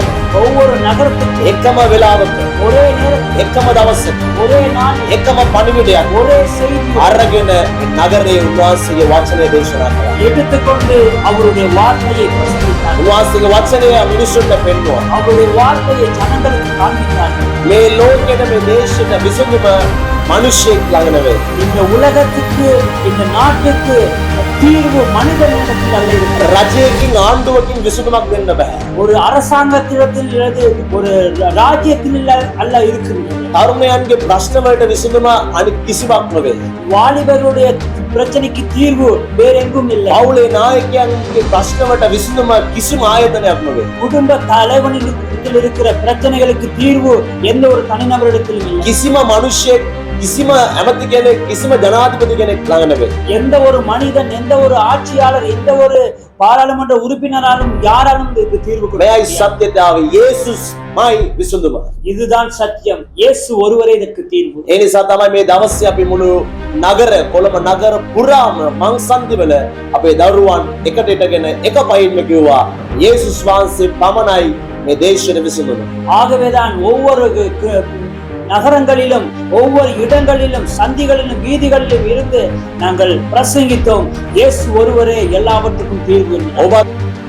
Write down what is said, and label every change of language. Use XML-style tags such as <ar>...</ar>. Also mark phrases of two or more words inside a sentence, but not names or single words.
<ta>ஒவ்வொரு நகரத்துக்கும்</ta> <si>එකම වෙලාවක</si> <ta>ஒரே நேரத்தில்,</ta> <si>එකම දවසක</si> <ta>ஒரே நாள்,</ta> <si>එකම පණිවිඩයක්</si> <ta>ஒரே செய்தி</ta> <si>අරගෙන නගරයේ උන්වහන්සේගේ වචනේ දේශනා කළා.</si> <ta>எடுத்துக்கொண்டு அவருடைய வார்த்தையை பிரசங்கித்தார்.</ta> <si>උන්වහන්සේගේ වචනය මිනිසුන්ට පෙන්වුවා.</si> <ta>அவருடைய வார்த்தையை ஜனங்களுக்கு காண்பித்தார்கள்.</ta> <si>මේ ලෝකෙට මේ දේශයට විසඳුම මිනිසෙක් ළඟ නෙවෙයි.</si> <ta>இந்த உலகத்துக்கு, இந்த நாட்டுக்கு தீர்வு மனிதனிடத்தில் அல்ல இருக்கிறது.</ta> <si>රජයකින් ආණ්ඩුවකින් විසඳුමක් දෙන්න බෑ.</si> <ta>ஒரு அரசாங்கத்திடத்தில் அல்லது ஒரு ராஜ்யத்தில் அல்ல இருக்கிறது.</ta> <si>තරුණයන්ගේ ප්‍රශ්න වලට විසඳුම අනිත් කිසිවක් නෙවෙයි.</si> <ta>வாலிபர்களுடைய பிரச்சனைக்கு தீர்வு வேற எங்கும் இல்லை.</ta> <si>පවුලේ නායකයන්ගේ ප්‍රශ්න වලට විසඳුම කිසිම ආයතනයක් නෙවෙයි.</si> <ta>குடும்ப தலைவனிடத்தில் இருக்கிற பிரச்சனைகளுக்கு தீர்வு எந்த ஒரு தனிநபரிடத்திலும் இல்லை.</ta> <si>කිසිම මිනිසෙක්, කිසිම ඇමති කෙනෙක්, කිසිම ජනාධිපති කෙනෙක් ළඟ නෙවෙයි.</si> <ta>எந்த ஒரு மனிதன், எந்த ஒரு ஆட்சியாளர், எந்த ஒரு பாராளுமன்ற உறுப்பினராலும் யாராலும் இதுக்கு தீர்வு கொடுக்க</ta> <si>මෙයයි</si> <ta>முடியாது.</ta> <si>සත්‍යතාවය. යේසුස්මයි විසඳුම.</si> <ta>இதுதான் சத்தியம். இயேசு ஒருவரே இதற்கு தீர்வு.</ta> <si>ඒ නිසා තමයි මේ දවසේ අපි මුළු නගර, කොළඹ නගර පුරාම මංසන්දිවල අපේ දරුවන් එකට ඉටගෙන එක පයින්ම කිව්වා යේසුස් වහන්සේ පමණයි මේ දේශයට විසඳුම.</si> <ta>ஆகவேதான் ஒவ்வொரு நகரங்களிலும், ஒவ்வொரு இடங்களிலும், சந்திகளிலும், வீதிகளிலும் இருந்து நாங்கள் பிரசங்கித்தோம். இயேசு ஒருவரே எல்லாவற்றுக்கும் தீர்வு.</ta> <si>ඔබ</si>